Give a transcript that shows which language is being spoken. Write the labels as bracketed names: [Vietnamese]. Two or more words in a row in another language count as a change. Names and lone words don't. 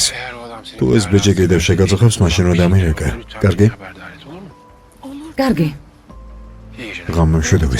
[Turkish] Eğer o adam seni [Georgian] თუ ეს ბიჭი კიდევ შეგაწუხებს, მაშინ რა დამირეკე. კარგი? [Turkish] haberdar et, olur mu? [Georgian] კარგი. [Turkish] İyi geceler. [Georgian] ღამემშვიდობის.